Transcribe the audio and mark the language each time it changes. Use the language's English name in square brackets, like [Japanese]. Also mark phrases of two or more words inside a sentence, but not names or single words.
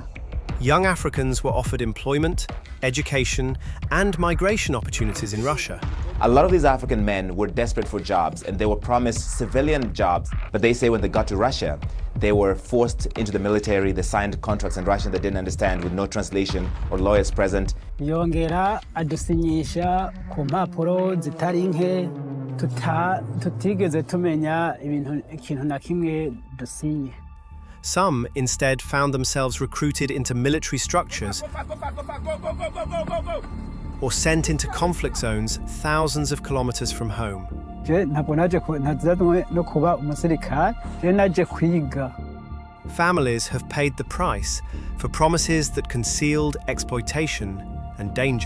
[English] Young Africans were offered employment, education, and migration opportunities in Russia. A lot of these African men were desperate for jobs and they were promised civilian jobs, but they say when they got to Russia, they were forced into the military, they signed contracts in Russian they didn't understand with no translation or lawyers present. [Kinyarwanda] Yongera adusinyisha ku mpapuro zitari nke tutigeze tumenya ikintu na kimwe dusinye. [English] Some instead found themselves recruited into military structures or sent into conflict zones thousands of kilometers from home. Families have paid the price for promises that concealed exploitation and danger.